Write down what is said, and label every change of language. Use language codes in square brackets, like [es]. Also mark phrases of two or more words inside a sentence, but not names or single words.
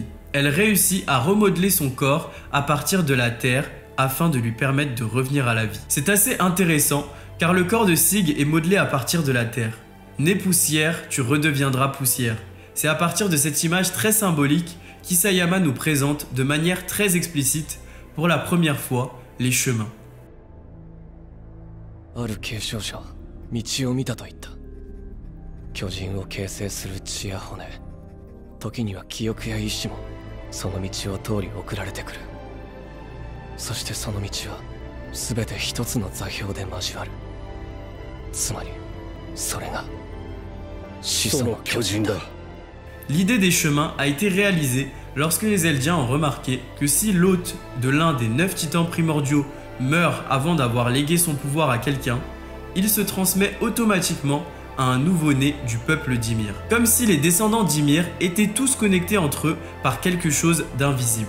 [fr] Elle réussit à remodeler son corps à partir de la terre afin de lui permettre de revenir à la vie. C'est assez intéressant, car le corps de Sig est modelé à partir de la terre. Né poussière, tu redeviendras poussière. C'est à partir de cette image très symbolique qu'Isayama nous présente de manière très explicite, pour la première fois, les chemins. [ja] ある継承者は道を見たと言った。巨人を形成する血や骨、時には記憶や意志もその道を通り送られてくる。そしてその道は全て一つの座標で交わる。つまりそれが始祖の巨人だ。 [fr] L'idée des chemins a été réalisée lorsque les Eldiens ont remarqué que si l'hôte de l'un des 9 titans primordiaux meurt avant d'avoir légué son pouvoir à quelqu'un, il se transmet automatiquement à un nouveau-né du peuple d'Ymir. Comme si les descendants d'Ymir étaient tous connectés entre eux par quelque chose d'invisible.